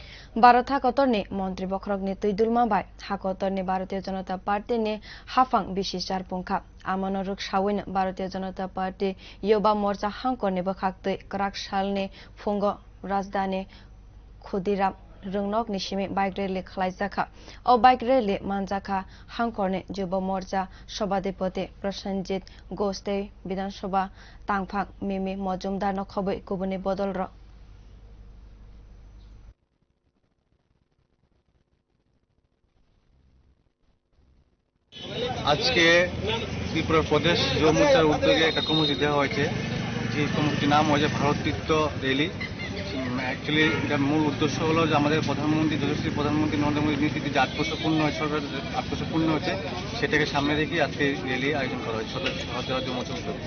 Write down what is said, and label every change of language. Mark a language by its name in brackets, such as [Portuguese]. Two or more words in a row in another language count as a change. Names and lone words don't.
[Bodo] भारत हाकतरनि मन्त्री बख्रकनि तैदुलमा बाय हाकतरनि भारतीय जनता पार्टीनि हाफां बिसिसार पुंखा आमन रुक सावैनो भारतीय जनता पार्टी युवा मोर्चा हांकरनि बखाक्तै क्राक सालनि फुंग राजधानी खुदिराम रोंनकनि सिमी बाइक रैली खालायजाखा ओ बाइक रैली मानजाखा हांकरनि युवा मोर्चा सभाधिपति प्रसेनजित गोस्ते विधानसभा तांफां मिमी मजुमदार नखबै गुबुननि बदल र [Bangla] আজকে ত্রিপুরা প্রদেশ যুব মোর্চার উদ্যোগে একটা কর্মসূচি দেওয়া হয়েছে, যে কর্মসূচির নাম হয়েছে ভারততীর্থ র্যালি। অ্যাকচুয়ালি এটার মূল উদ্দেশ্য হলো যে আমাদের প্রধানমন্ত্রী যশস্বী প্রধানমন্ত্রী নরেন্দ্র মোদীর নীতিতে যে 8 বছর পূর্ণ হয়েছে, সরকার 8 বছর পূর্ণ হয়েছে, সেটাকে সামনে রেখে আজকে র্যালি আয়োজন করা হয়েছে ভারতীয় যুব মোর্চার উদ্যোগে।